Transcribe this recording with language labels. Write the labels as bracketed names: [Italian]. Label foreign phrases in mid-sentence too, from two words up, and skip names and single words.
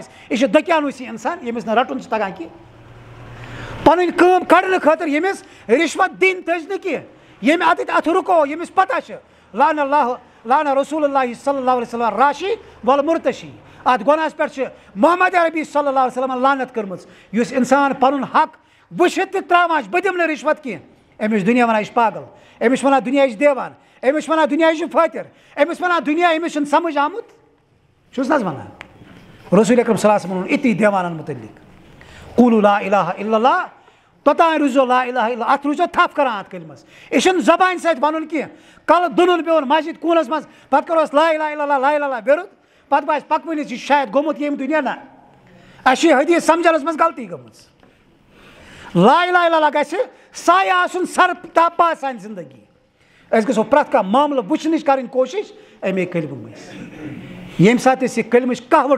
[Kashmiri] أسۍ یہِ چھُ دٔکیانوٗسی اِنسان ییٚمِس نہٕ رٹُن چھُ تگان کینٛہہ پنٕنۍ کٲم کڑنہٕ خٲطرٕ ییٚمِس رِشوت دِنۍ تٔج نہٕ کینٛہہ ییٚمہِ اَتٮ۪تھ اَتھٕ رُکو ییٚمِس پتہ چھِ [Arabic] لعنہ رسول اللہ صلی اللہ علیہ وسلم راشی والمرتشی [Kashmiri] اتھ گۄناہس پٮ۪ٹھ چھِ محمد عربی [Arabic] صلی اللہ علیہ وسلم [Kashmiri] لعنت کٔرمٕژ یُس اِنسان پنُن حق وٕچھِتھ تہِ تراوان چھُ بہٕ دِمہٕ نہٕ رِشوت کینٛہہ أمِس چھُ دُنیا ونان یہِ چھُ پاگل أمِس چھُ ونان دُنیا یہِ چھُ دیوان أمِس چھُ ونان دُنیا یہِ چھُ فٲطر أمِس ونان دُنیا أمِس چھُنہٕ سمجھ آمُت چھُس نہ حظ ونان رسول اکرم [Arabic] صلی اللہ علیہ وسلم [Kashmiri] ووٚن یِتی دیوانن مُتعلق [Arabic] قولوا لا الہ الا اللہ [Kashmiri] توٚتانۍ روٗزیو [Arabic] لا الہ الا [Kashmiri] اتھ روٗزیو تھپھ کران اتھ کلمس یہِ چھُنہٕ زبانہِ سۭتۍ ونُن کینٛہہ کلہٕ دُنُن پیوٚن مسجد کوٗنس منٛز پتہٕ کرو أسۍ [Arabic] لا الہ الا اللہ لا الہ الا اللہ [Kashmiri] بیرُت پتہٕ باسہِ پکوٕنِس یہِ چھُ شاید گوٚمُت ییٚمہِ دُنیا نہ اَسہِ چھِ یہِ حدیٖث سمجھنس منٛز غلطی گٔمٕژ [Arabic] لا الہ الا اللہ [Kashmiri] گژھِ سایہِ آسُن سر تاپا سانہِ زندگی أسۍ گژھو پرٛٮ۪تھ کانٛہہ معاملہٕ وٕچھنٕچ کَرٕنۍ کوٗشِش اَمے کلمہٕ مٔنٛزۍ ییٚمہِ ساتہٕ أسۍ یہِ کلمٕچ کہوَٹ